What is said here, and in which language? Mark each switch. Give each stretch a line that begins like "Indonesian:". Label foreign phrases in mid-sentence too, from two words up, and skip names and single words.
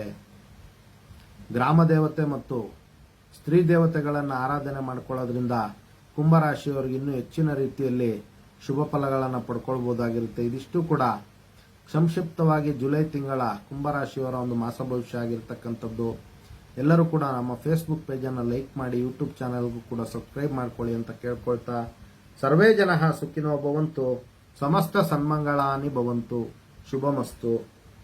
Kannada: ಗ್ರಾಮ ದೇವತೆ ಮತ್ತು ಸ್ತ್ರೀ ದೇವತೆಗಳನ್ನು ಆರಾಧನೆ ಮಾಡಿಕೊಳ್ಳೋದ್ರಿಂದ ಕುಂಭರಾಶಿಯವರಿಗೆ ಇನ್ನೂ ಹೆಚ್ಚಿನ ರೀತಿಯಲ್ಲಿ ಶುಭ ಫಲಗಳನ್ನು ಪಡ್ಕೊಳ್ಬಹುದಾಗಿರುತ್ತೆ. ಇದಿಷ್ಟು ಕೂಡ ಸಂಕ್ಷಿಪ್ತವಾಗಿ ಜುಲೈ ತಿಂಗಳ ಕುಂಭರಾಶಿಯವರ ಒಂದು ಮಾಸ ಭವಿಷ್ಯ ಆಗಿರ್ತಕ್ಕಂಥದ್ದು. ಎಲ್ಲರೂ ಕೂಡ ನಮ್ಮ ಫೇಸ್ಬುಕ್ ಪೇಜನ್ನು ಲೈಕ್ ಮಾಡಿ, ಯೂಟ್ಯೂಬ್ ಚಾನೆಲ್ಗೂ ಕೂಡ ಸಬ್ಸ್ಕ್ರೈಬ್ ಮಾಡ್ಕೊಳ್ಳಿ ಅಂತ ಕೇಳ್ಕೊಳ್ತಾ,
Sanskrit: ಸರ್ವೇ ಜನಃ ಸುಖಿನೋ ಭವಂತು, ಸಮಸ್ತ ಸನ್ಮಂಗಳಾನಿ ಭವಂತು, ಶುಭಮಸ್ತು.